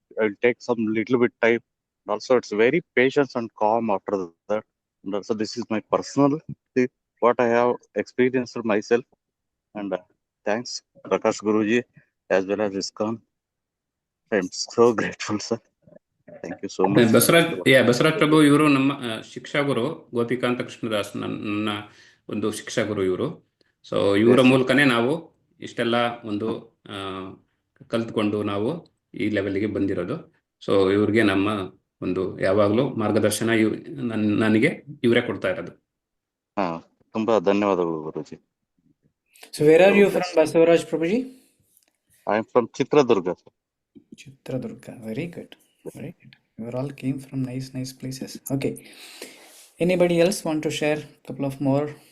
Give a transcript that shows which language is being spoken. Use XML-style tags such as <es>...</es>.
<en>I'll take some little bit time. Also, it's very patience and calm after that. And also, this is my personal thing, what I have experienced myself. And thanks, Prakash Guruji, as well as ISKCON. I'm so grateful, sir. Thank you so much.</en> <kn>Basavaraj ಪ್ರಭು ಇವರು ನಮ್ಮ ಶಿಕ್ಷಾ ಗುರು ಗೋಪಿಕಾಂತ ಕೃಷ್ಣದಾಸ್ ನನ್ನ ಒಂದು ಶಿಕ್ಷಾ ಗುರು ಇವರು. So ಇವರ ಮೂಲಕನೇ ನಾವು ಇಷ್ಟೆಲ್ಲ ಒಂದು ಕಲ್ತ್ಕೊಂಡು ನಾವು ಈ ಲೆವೆಲ್ಗೆ ಬಂದಿರೋದು. ಸೊ ಇವ್ರಿಗೆ ನಮ್ಮ ಒಂದು ಯಾವಾಗಲೂ ಮಾರ್ಗದರ್ಶನ ನನಗೆ ಇವರೇ ಕೊಡ್ತಾ ಇರೋದು. ತುಂಬಾ ಧನ್ಯವಾದಗಳು ಗುರುಜಿ.</kn> <en>So where are you from, Basavaraj Prabhuji? I am from Chitradurga, sir. Chitradurga. Very good. Very good. You all came from nice places. Okay. Anybody else want to share a couple of more?</en>